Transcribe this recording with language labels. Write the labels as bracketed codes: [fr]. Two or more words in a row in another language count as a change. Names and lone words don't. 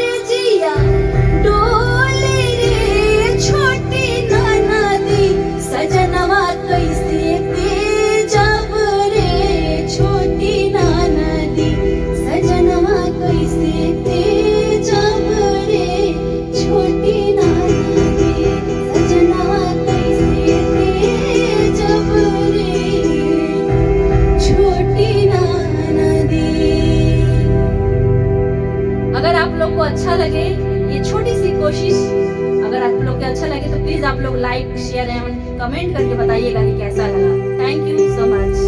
[hi] जिया डोले रे छोटी नदी सजनवा कैसे तेज रे छोटी नदी सजनवा कैसे तेज रे छोटी नदी सजनवा कैसे तेज रे छोटी नदी। अगर आप लोग को अच्छा लगे ये छोटी सी कोशिश, अगर आप लोग को अच्छा लगे तो प्लीज आप लोग [en] like share and comment [hi] करके बताइएगा कि कैसा लगा। [en] thank you so much.